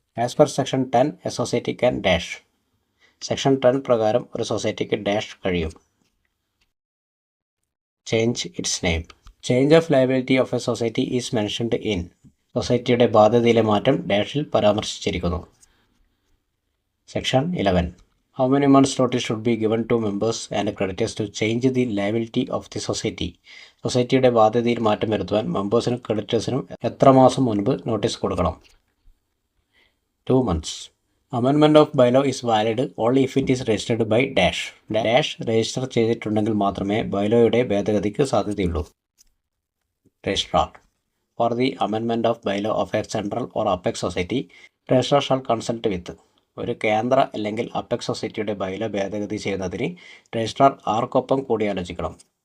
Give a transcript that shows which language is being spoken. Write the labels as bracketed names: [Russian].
[English] as per [Malayalam] section 10 A society can dash. Section 10 പ്രകാരം ഒരു സൊസൈറ്റിക്ക് ഡാഷ് കഴിയും. [English] Change its name. Change of liability of a society is mentioned in. [Malayalam] സൊസൈറ്റിയുടെ ബാധ്യതയിലെ മാറ്റം ഡാഷിൽ പരാമർശിച്ചിരിക്കുന്നു. [English] Section 11. How many months notice should be given to members and creditors to change the liability of the society? [Malayalam] സൊസൈറ്റിയുടെ ബാധ്യതയിൽ മാറ്റം വരുത്തുവാൻ മെമ്പേഴ്സിനും ക്രെഡിറ്റേഴ്സിനും എത്ര മാസം മുൻപ് notice കൊടുക്കണം? [English] 2 months. Amendment of bylaw is valid only if it is registered by dash. [Malayalam] Dash register ചെയ്തിട്ടുണ്ടെങ്കിൽ മാത്രമേ ബൈലോയുടെ ഭേദഗതിക്ക് സാധ്യതയുള്ളൂ. Registrar. [English] For the amendment of bylaw of a central or apex society, registrar shall consult with. [Malayalam] ഒരു കേന്ദ്ര അല്ലെങ്കിൽ apex സൊസൈറ്റിയുടെ bylaw ഭേദഗതി ചെയ്യുന്നതിന് registrar ആർക്കൊപ്പം കൂടിയാലോചിക്കണം?